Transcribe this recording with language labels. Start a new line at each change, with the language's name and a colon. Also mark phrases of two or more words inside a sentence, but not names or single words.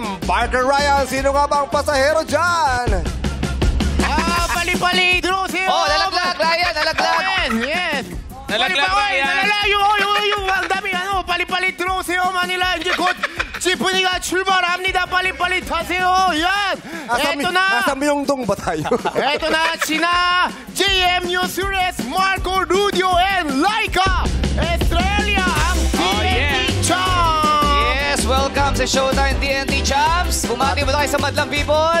Filipino: Parker Ryan, sino nga ba ang pasahero dyan? Pali-pali, Drusio! Oh, nalaglag, Ryan, nalaglag. Yes! Nalaglag, Ryan. nalalayo, ang dami, pali-pali, Drusio, Manila,
Korean: 이제 곧 지프니가 출발합니다. 빨리 타세요.
Filipino: Yan! Eto na! Nasa Myeongdong ba tayo? Eto na, sina JM Sures, Marco Rudio, and Laika Estrella, ang TNT Champs!
English: Yes, welcome
Filipino: sa Showtime TNT Champs. Bumati mo tayo sa Madlang People.